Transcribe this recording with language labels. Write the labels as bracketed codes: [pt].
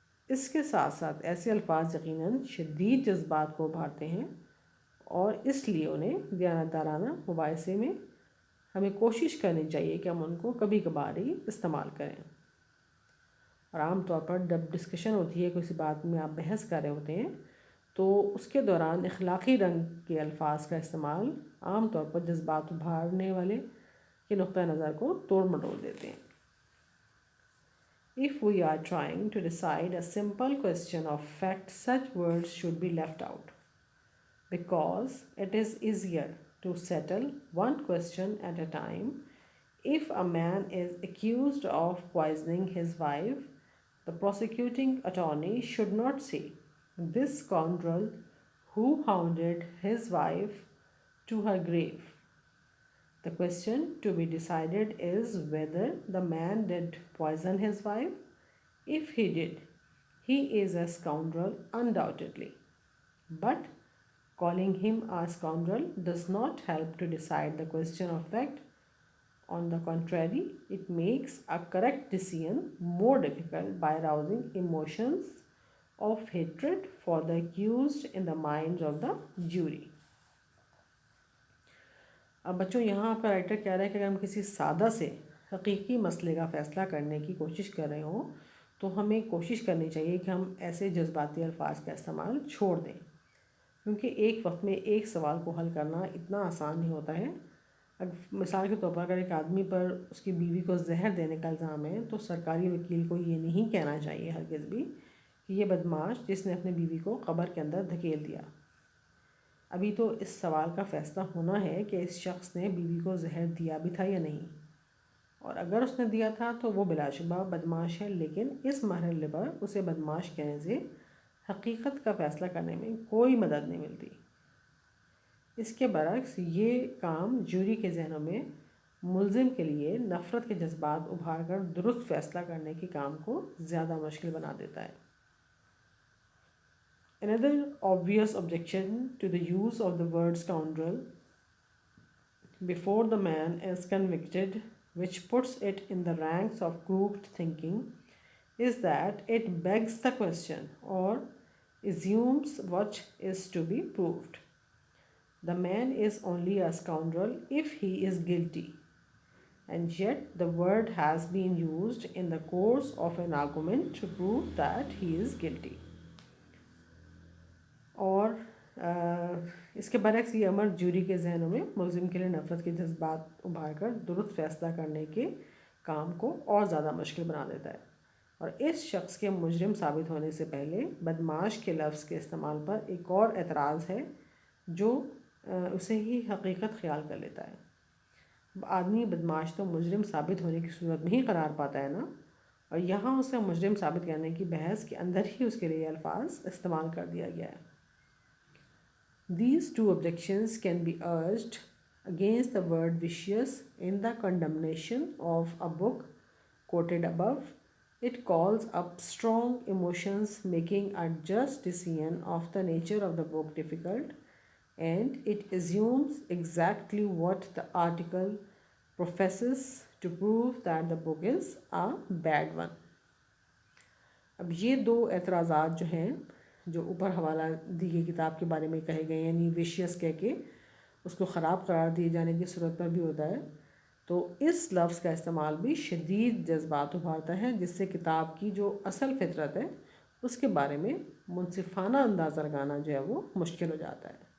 [ur] اس کے ساتھ ساتھ ایسے الفاظ یقیناً شدید جذبات کو ابھارتے ہیں، اور اس لیے انہیں دیانتدارانہ مباحثے میں ہمیں کوشش کرنی چاہیے کہ ہم ان کو کبھی کبھار ہی استعمال کریں۔ اور عام طور پر جب ڈسکشن ہوتی ہے کسی بات میں آپ بحث کر رہے ہوتے ہیں تو اس کے دوران اخلاقی رنگ کے الفاظ کا استعمال عام طور پر جذبات ابھارنے والے کے نقطہ نظر کو توڑ مٹوڑ دیتے ہیں۔ [en] If we are trying to decide a simple question of fact, such words should be left out, because it is easier to settle one question at a time. If a man is accused of poisoning his wife, the prosecuting attorney should not say, "This scoundrel who hounded his wife to her grave." The question to be decided is whether the man did poison his wife. If he did, he is a scoundrel undoubtedly. But calling him a scoundrel does not help to decide the question of fact. On the contrary, it makes a correct decision more difficult by arousing emotions of hatred for the accused in the minds of the jury. [ur] اب بچوں یہاں آپ کا writer کہہ رہا ہے کہ اگر ہم کسی سادہ سے حقیقی مسئلے کا فیصلہ کرنے کی کوشش کر رہے ہوں تو ہمیں کوشش کرنی چاہیے کہ ہم ایسے جذباتی الفاظ کا استعمال چھوڑ دیں، کیونکہ ایک وقت میں ایک سوال کو حل کرنا اتنا آسان نہیں ہوتا ہے۔ مثال کے طور پر اگر ایک آدمی پر اس کی بیوی کو زہر دینے کا الزام ہے تو سرکاری وکیل کو یہ نہیں کہنا چاہیے ہرگز بھی کہ یہ بدماش جس نے اپنی بیوی کو قبر کے اندر دھکیل دیا۔ ابھی تو اس سوال کا فیصلہ ہونا ہے کہ اس شخص نے بیوی کو زہر دیا بھی تھا یا نہیں، اور اگر اس نے دیا تھا تو وہ بلا شبہ بدماش ہے، لیکن اس مرحلے پر اسے بدماش کہنے سے حقیقت کا فیصلہ کرنے میں کوئی مدد نہیں ملتی۔ اس کے برعکس یہ کام جوری کے ذہنوں میں ملزم کے لیے نفرت کے جذبات ابھار کر درست فیصلہ کرنے کے کام کو زیادہ مشکل بنا دیتا ہے. [en] Another obvious objection to the use of the word scoundrel before the man is convicted, which puts it in the ranks of grouped thinking, is that it begs the question or assumes what is to be proved. The man is only a scoundrel if he is guilty, and yet the word has been used in the course of an argument to prove that he is guilty. [ur] اور اس کے برعکس یہ امر جوری کے ذہنوں میں ملزم کے لیے نفرت کے جذبات ابھار کر درست فیصلہ کرنے کے کام کو اور زیادہ مشکل بنا دیتا ہے. اور اس شخص کے مجرم ثابت ہونے سے پہلے بدمعاش کے لفظ کے استعمال پر ایک اور اعتراض ہے جو اسے ہی حقیقت خیال کر لیتا ہے. آدمی بدمعاش تو مجرم ثابت ہونے کی صورت میں ہی قرار پاتا ہے نا، اور یہاں اسے مجرم ثابت کرنے کی بحث کے اندر ہی اس کے لیے الفاظ استعمال کر دیا گیا ہے. [en] These two objections can be urged against the word vicious in the condemnation of a book quoted above. It calls up strong emotions, making a just decision of the nature of the book difficult, and it assumes exactly what the article professes to prove that the book is a bad one. [ur] اب یہ دو اعتراضات جو ہیں جو اوپر حوالہ دی گئی کتاب کے بارے میں کہے گئے ہیں، یعنی ویشیس کہہ کے اس کو خراب قرار دیے جانے کی صورت پر بھی ہوتا ہے، تو اس لفظ کا استعمال بھی شدید جذبات ابھارتا ہے، جس سے کتاب کی جو اصل فطرت ہے اس کے بارے میں منصفانہ اندازہ لگانا جو ہے وہ مشکل ہو جاتا ہے.